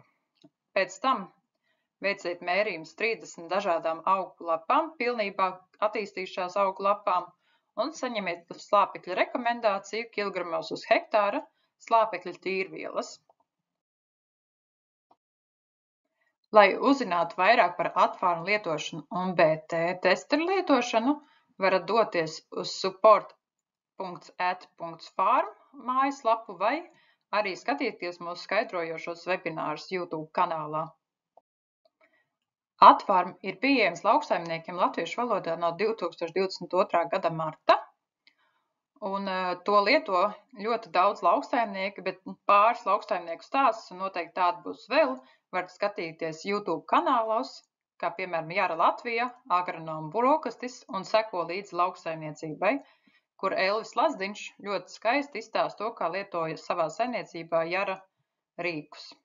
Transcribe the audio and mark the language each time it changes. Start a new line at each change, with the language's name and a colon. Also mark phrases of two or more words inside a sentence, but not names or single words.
Latvian: Pēc tam veiciet mērījumus 30 dažādām augu lapām, pilnībā attīstījušās augu lapām, un saņemiet slāpekļa rekomendāciju kilogramos uz hektāra slāpekļa tīrvielas. Lai uzzinātu vairāk par atvārnu lietošanu un BT testeru lietošanu, varat doties uz support.at.farm mājaslapu vai arī skatīties mūsu skaidrojošos webinārus YouTube kanālā. Atvarm ir pieejams lauksaimniekiem latviešu valodā no 2022. gada marta, un to lieto ļoti daudz lauksaimnieki, bet pāris lauksaimnieku stāstus, un noteikti tādi būs vēl, varat skatīties YouTube kanālos, kā piemēram Jara Latvija, agronoma brokastis un seko līdzi lauksaimniecībai, kur Elvis Lazdiņš ļoti skaisti izstāsta to, kā lietoja savā saimniecībā Jara rīkus.